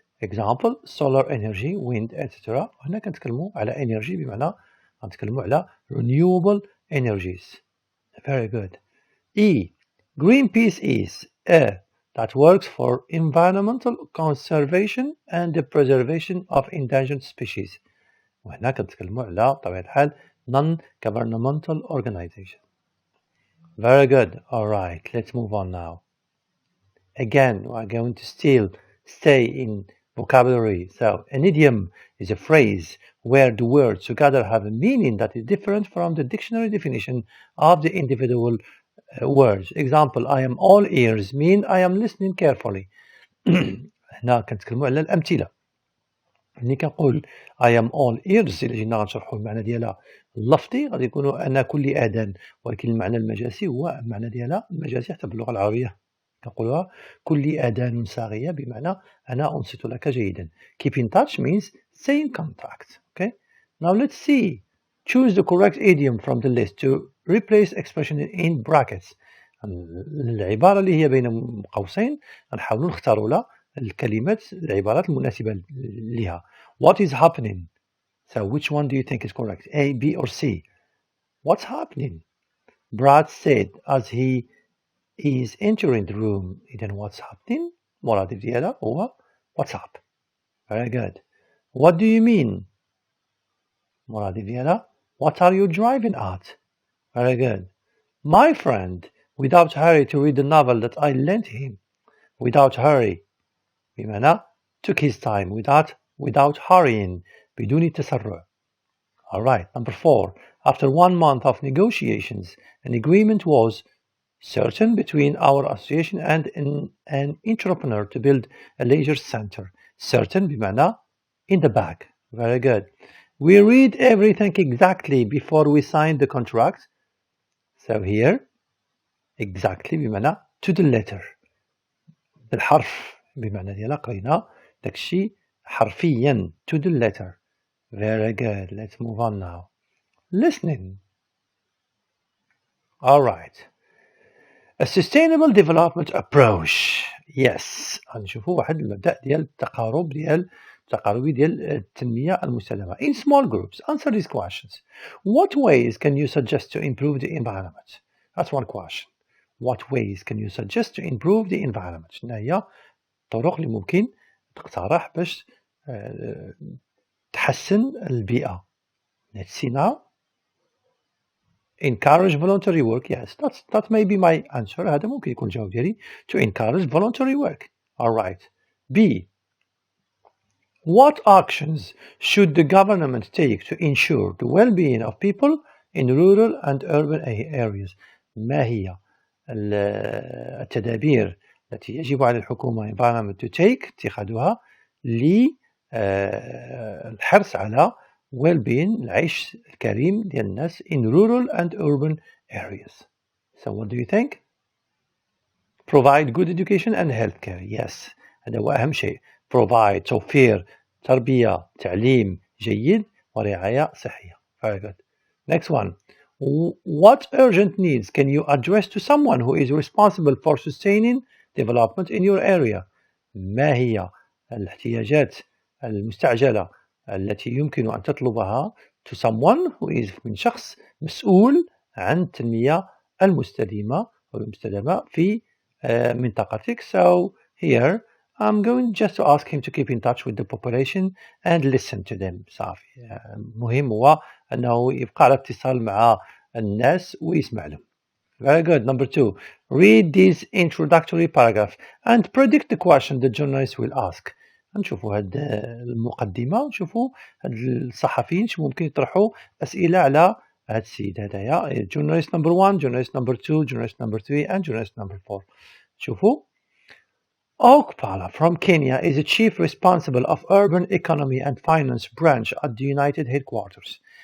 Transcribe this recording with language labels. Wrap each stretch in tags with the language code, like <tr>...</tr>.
<en>Example, solar energy, wind, etc.</en> <ar>هنا كنتكلموا على energy بمعنى كنتكلموا على renewable energies.</ar> <en>Very good. E. Greenpeace is a that works for environmental conservation and the preservation of endangered species.</en> <ar>وهنا كنتكلموا على بطبيعة الحال</ar> <en>non-governmental organization. Very good. Alright, let's move on now. again we are going to still stay in vocabulary. So an idiom is a phrase where the words together have a meaning that is different from the dictionary definition of the individual words. Example, I am all ears mean I am listening carefully.</en> <ar>هنا كنتكلموا على الأمثلة. ملي كنقول</ar> <en>I am all ears</en> <ar>إلا جينا غنشرحوا المعنى ديالها اللفظي غادي يكونوا أنا كل آذان، ولكن المعنى المجازي هو المعنى ديالها المجازي حتى باللغة العربية كنقولوها كل آذان صاغية بمعنى أنا أنصت لك جيدا.</ar> <en>Keep in touch means stay in contact. Okay. Now let's see. Choose the correct idiom from the list to replace expression in brackets.</en> <ar>العبارة اللي هي بين قوسين نحاولوا نختاروا لها الكلمات العبارات المناسبة لها.</ar> <en>What is happening? So which one do you think is correct? A, B or C? What's happening? Brad said as he is entering the room. إذن what's happening?</en> <ar>مرادف ديالها هو what's up.</ar> <en>Very good. What do you mean?</en> <ar>مرادف ديالها</ar> <en>what are you driving at? Very good. My friend without hurry to read the novel that I lent him. Without hurry بمعنى took his time without hurrying</en> <ar>بدون تسرع.</ar> <en>Alright, number 4. After 1 month of negotiations, an agreement was certain between our association and an entrepreneur to build a leisure center. Certain بمعنى in the bag. Very good. We read everything exactly before we sign the contract. So here exactly بمعنى to the letter.</en> <ar>الحرف بمعنى ديالها قرينا داكشي حرفيا</ar> <en>to the letter. Very good. Let's move on now. Listening. Alright. A sustainable development approach. Yes.</en> <ar>غنشوفوا واحد المبدأ ديال التقاربي ديال التنمية المستدامة.</ar> <en>In small groups, answer these questions. What ways can you suggest to improve the environment? That's one question. What ways can you suggest to improve the environment?</en> <ar>شنو هي الطرق اللي ممكن تقترح باش تحسن البيئة.</ar> <en>Let's see now. Encourage voluntary work. Yes, that may be my answer.</en> <ar>هذا ممكن يكون جواب ديالي.</ar> <en>To encourage voluntary work. Alright. B. What actions should the government take to ensure the well-being of people in rural and urban areas?</en> <ar>ما هي التدابير التي يجب على الحكومة</ar> <en>environment to take</en> <ar>اتخاذها للحرص على well-being العيش الكريم ديال الناس</ar> <en>in rural and urban areas. So what do you think? Provide good education and healthcare.</en> <ar>Yes, هذا هو أهم شيء. Provide توفير تربية تعليم جيد ورعاية صحية.</ar> <en>Very good. Next one. What urgent needs can you address to someone who is responsible for sustaining development in your area?</en> <ar>ما هي الاحتياجات المستعجلة التي يمكن أن تطلبها</ar> <en>to someone who is</en> <ar>من شخص مسؤول عن التنمية المستدامة والمستدامة في منطقتك.</ar> <en>So here I'm going just to ask him to keep in touch with the population and listen to them.</en> <ar>صافي. مهم هو أنه يبقى على اتصال مع الناس ويسمع لهم.</ar> <en>Very good. Number 2. Read this introductory paragraph and predict the question the journalist will ask.</en> <ar>نشوفوا هاد المقدمة ونشوفوا هاد الصحفيين شو ممكن يطرحوا أسئلة على هاد السيد هدايا.</ar> <en>Journalist number 1, journalist number 2, journalist number 3 and journalist number 4.</en> <ar>شوفوا.</ar> <en>Okpala from Kenya is the chief responsible of urban economy and finance branch at the United Headquarters.</en>